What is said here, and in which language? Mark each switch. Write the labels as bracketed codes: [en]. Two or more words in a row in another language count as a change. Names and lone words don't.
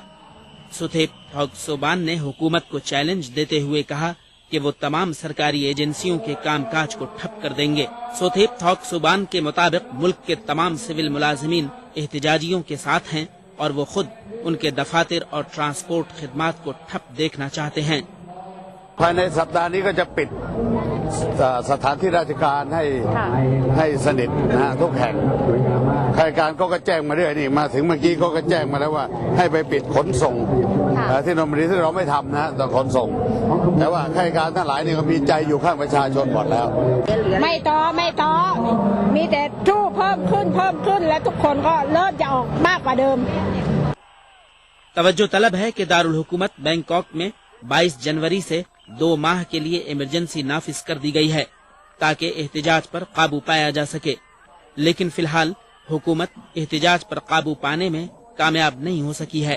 [ur] سوتھیپ تھاکسوبان نے حکومت کو چیلنج دیتے ہوئے کہا کہ وہ تمام سرکاری ایجنسیوں کے کام کاج کو ٹھپ کر دیں گے. سوتھیپ تھاکسوبان کے مطابق ملک کے تمام سول ملازمین احتجاجیوں کے ساتھ ہیں اور وہ خود ان کے دفاتر اور ٹرانسپورٹ خدمات کو ٹھپ دیکھنا چاہتے ہیں. [th] ภายในสัปดาห์นี้ก็จะปิดสถานที่ราชการให้สนิทนะฮะทุกแห่งข้าราชการก็แจ้งมาเรื่อยนี่มาถึงเมื่อกี้ก็แจ้งมาแล้วว่าให้ไปปิดขนส่งที่นนทบุรีที่เราไม่ทำนะตอนขนส่งแต่ว่าข้าราชการทั้งหลายนี่ก็มีใจอยู่ข้างประชาชนหมดแล้ว ไม่ต่อมีแต่ทู่เพิ่มขึ้นและทุกคนก็เริ่มจะออกมากกว่าเดิม [ur] توجہ طلب ہے کہ دارالحکومت بینکاک میں 22 جنوری سے 2 ماہ کے لیے ایمرجنسی نافذ کر دی گئی ہے تاکہ احتجاج پر قابو پایا جا سکے، لیکن فی الحال حکومت احتجاج پر قابو پانے میں کامیاب نہیں ہو سکی ہے.